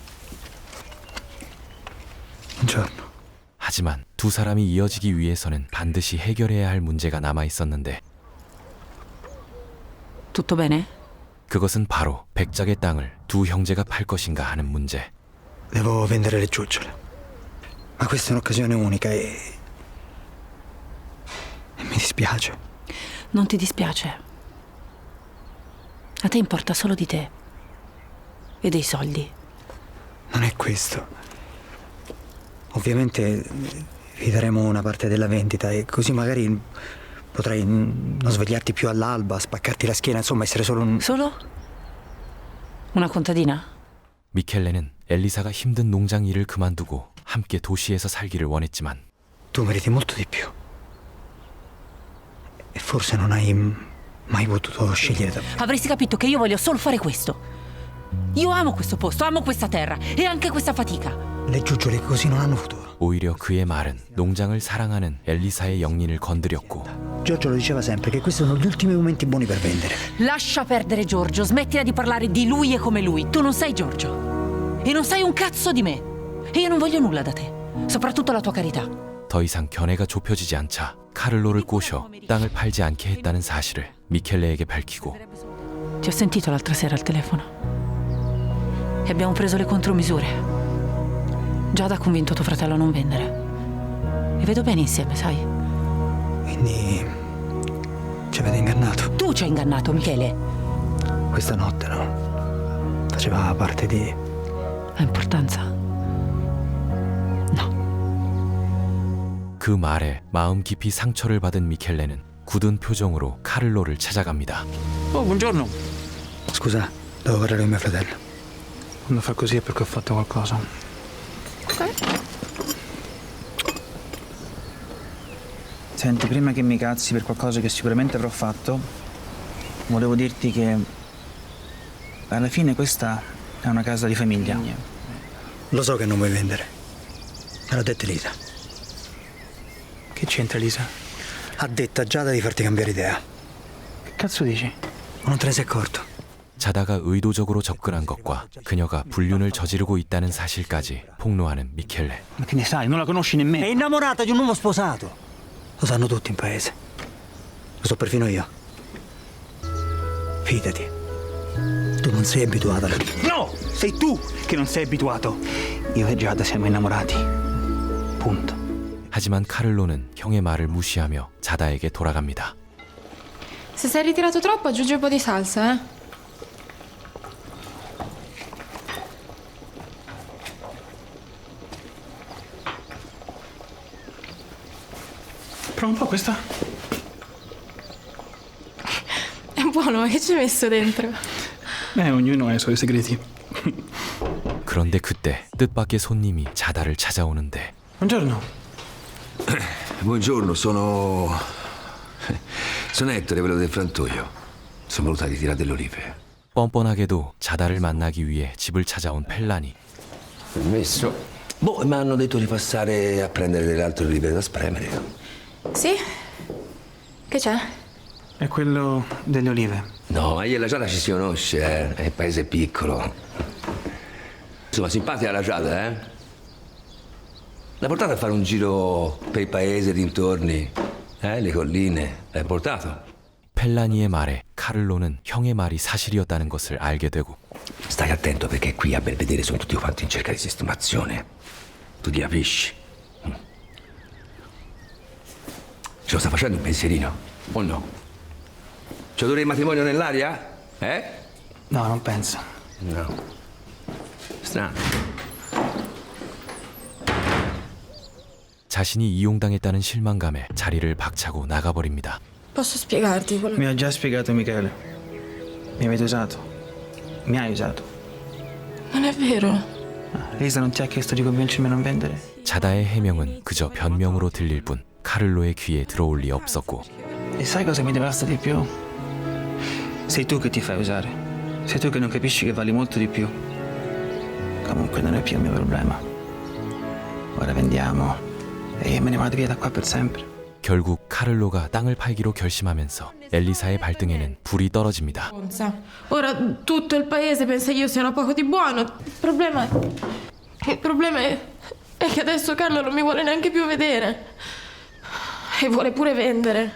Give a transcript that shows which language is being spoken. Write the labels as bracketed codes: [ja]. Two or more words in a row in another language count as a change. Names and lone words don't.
[it] Buongiorno. [ko] 하지만 두 사람이 이어지기 위해서는 반드시 해결해야 할 문제가 남아 있었는데 [it] Tutto bene? [ko] 그것은 바로 백작의 땅을 두 형제가 팔 것인가 하는 문제. [it] Devo vendere le giuggiole. Ma questa è un'occasione unica e mi dispiace. Non ti dispiace. A te importa solo di te e dei soldi. Non è questo. Ovviamente vi daremo una parte della vendita e così magari potrai non svegliarti più all'alba, spaccarti la schiena, insomma essere solo un... Solo? Una contadina? [ko] 미켈레는 엘리사가 힘든 농장 일을 그만두고 함께 도시에서 살기를 원했지만 [it] Tu meriti molto di più. E forse non hai mai potuto scegliere da me. Avresti capito che io voglio solo fare questo. Io amo questo posto, amo questa terra e anche questa fatica. Le giuggiole così non hanno futuro. [ko] 오히려 그의 말은 농장을 사랑하는 엘리사의 영린을 건드렸고 [it] Giorgio lo diceva sempre che questi sono gli ultimi momenti buoni per vendere. Lascia perdere Giorgio, smettila di parlare di lui e come lui. Tu non sei Giorgio e non sai un cazzo di me. E io non voglio nulla da te, soprattutto la tua carità. [ko] 더 이상 견해가 좁혀지지 않자 카를로를 꼬셔 땅을 팔지 않게 했다는 사실을 미켈레에게 밝히고 [it] Ti ho sentito l'altra sera al telefono e abbiamo preso le contromisure. Giada ha convinto tuo fratello a non vendere e vedo bene insieme, sai. Quindi ci avete ingannato. Tu ci hai ingannato, Michele. Questa notte, no? Faceva parte di... Ha importanza? [ko] 그 말에 마음 깊이 상처를 받은 미켈레는 굳은 표정으로 카를로를 찾아갑니다. [it] Oh, buongiorno. Scusa, devo parlare con mio fratello. Quando fa così è perché ho fatto qualcosa. Senti, prima che mi cazzi per qualcosa che sicuramente avrò fatto, volevo dirti che alla fine questa è una casa di famiglia. Lo so che non vuoi vendere. Me l'ha detto Elisa. Che c'entra Elisa? Ha detto a Giada di farti cambiare idea. Che cazzo dici? Non te ne sei accorto? [ko] 자다가 의도적으로 접근한 것과 그녀가 불륜을 저지르고 있다는 사실까지 폭로하는 미켈레. [it] Ma che ne sai? Non la conosci nemmeno. È innamorata di un uomo sposato. Lo sanno tutti in paese. Lo so perfino io. Fidati. Tu non sei abituata alla vita. No! Sei tu che non sei abituato. Io e Giada siamo innamorati. Punto. [ko] 하지만 카를로는 형의 말을 무시하며 자다에게 돌아갑니다. [it] Se sei ritirato troppo, aggiungi un po' di salsa, eh? Prova un po' questa. È buono, ma che ci hai messo dentro? ognuno ha i suoi segreti. [ko] 그런데 그때 뜻밖의 손님이 자다를 찾아오는데 [it] Buongiorno. Buongiorno, sono Ettore, quello del frantoio. Sono venuto a ritirare delle olive. [ko] 뻔뻔하게도 자다를 만나기 위해 집을 찾아온 펠란이 [it] Permesso? Boh, mi hanno detto di passare a prendere delle altre olive da spremere. Sì? Che c'è? È quello delle olive. No, ma io e la Giada ci si conosce, eh? È un paese piccolo. Insomma, simpatica la Giada, eh? L'ha portata a fare un giro per il paese, dintorni, le colline. L'hai portato? [ko] 펠라니의 말에 카를로는 형의 말이 사실이었다는 것을 알게 되고 [it] Stai attento perché qui a Belvedere sono tutti quanti in cerca di sistemazione. Tu ti capisci? Ce lo sta facendo un pensierino, o no? C'è odore di matrimonio nell'aria? Eh? No, non penso. No. Strano. [ko] 자신이 이용당했다는 실망감에 자리를 박차고 나가버립니다. [it] Posso spiegarti quello Mi ha già spiegato Michele. Mi avete usato. Mi hai usato. Non è vero. Lisa non ti ha chiesto di convincermi a non vendere? [ko] 자다의 해명은 그저 변명으로 들릴 뿐 카를로의 귀에 들어올 리 없었고 [it] E sai cosa mi devasta di più? Sei tu che ti fai usare. Sei tu che non capisci che vali molto di più. Comunque non è più il mio problema. Ora vendiamo e io me ne vado via da qua per sempre. [ko] 결국 카를로가 땅을 팔기로 결심하면서 엘리사의 발등에는 불이 떨어집니다. [it] Ora tutto il paese pensa che io sia una poco di buono. Il problema è che adesso Carlo non mi vuole neanche più vedere. E vuole pure vendere.